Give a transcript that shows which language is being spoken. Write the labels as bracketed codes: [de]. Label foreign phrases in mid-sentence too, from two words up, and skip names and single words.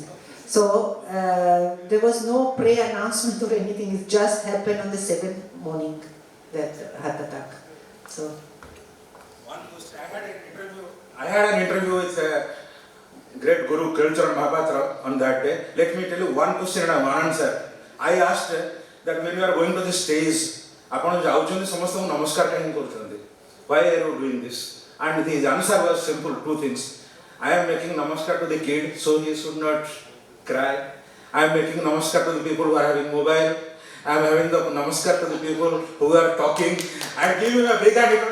[en] So there was no pre-announcement or anything, it just happened on the 7th morning, that heart attack. So. One question, I had an interview with a great Guru Kulcharan Mahapatra on that day. Let me tell you one question and one answer. I asked that when you are going to the stage, [or] ଆପଣ ଯାଉଛନ୍ତି ସମସ୍ତଙ୍କୁ ନମସ୍କାର କାହିଁକି କରୁଛନ୍ତି? [en] Why are you doing this? And his answer was simple, two things. I am making namaskar to the kid so he should not cry. I am making namaskar to the people who are having mobile. I am having the namaskar to the people who are talking. I give him a big hand.